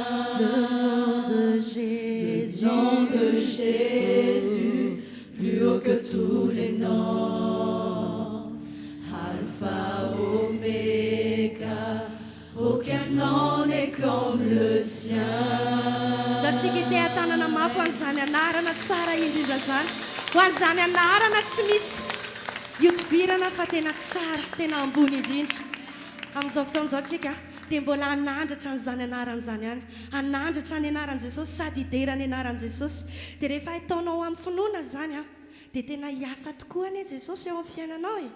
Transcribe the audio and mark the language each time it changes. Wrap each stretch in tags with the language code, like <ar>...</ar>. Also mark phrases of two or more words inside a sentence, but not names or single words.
<fr>Le nom de Jésus, Le nom de Jésus, plus haut que tous les noms. Alpha, Oméga, aucun nom n'est comme le sien.</fr> <mg>da tsika te tanana mafy an'izany anarana tsara indrindra zany ho an'izany anarana tsy misy iotovirana fa tena tsara tena ambony indrindra amin'izao fotoan'izao tsika dia mbola anandratra n'izany anarana zany ihany anandratra ny anaran'i Jesosy sady hidera ny anaran'i Jesosy dia rehefa ataonao amin'ny finoana zany a dia tena hiasa tokoa anie Jesosy eo amin'ny fiainanao e.</mg>